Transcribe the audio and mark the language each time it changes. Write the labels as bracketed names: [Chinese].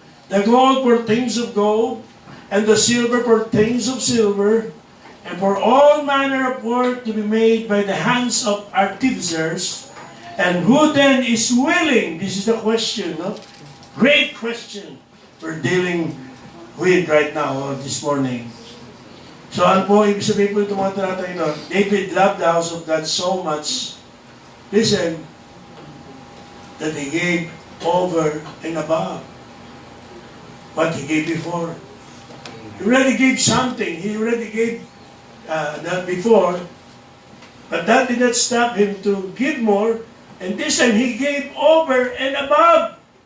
[English] The gold for things of gold, and the silver for things of silver, and for all manner of work to be made by the hands of artificers. And who then is willing? This is the question, no? Great question we're dealing with right now, or this morning. [Filipino] So ano po, ibig sabihin po itong mga talatay ito? [English] David loved the house of God so much, listen, that he gave over and above what he gave before. He already gave something. He already gave that before, but that did not stop him to give more, and this time he gave over and above.